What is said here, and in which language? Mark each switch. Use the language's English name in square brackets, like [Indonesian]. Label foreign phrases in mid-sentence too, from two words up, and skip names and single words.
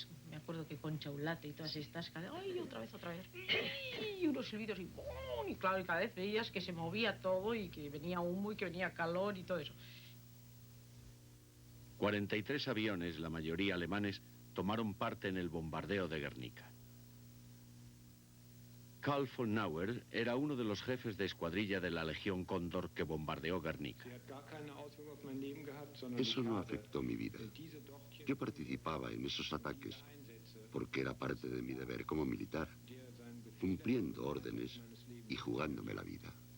[Spanish] Me acuerdo que con Chaulate y todas estas, ¡ay! Otra vez. Y unos silbidos y ¡pum! Y claro, y cada vez veías que se movía todo y que venía humo y que venía calor y todo eso. 43 aviones, la mayoría alemanes, tomaron parte en el bombardeo de Guernica. Karl von Nauer era uno de los jefes de escuadrilla de la Legión Cóndor que bombardeó Guernica. Eso no afectó mi vida. Yo participaba en esos ataques porque era parte de mi deber como militar, cumpliendo órdenes y jugándome la vida.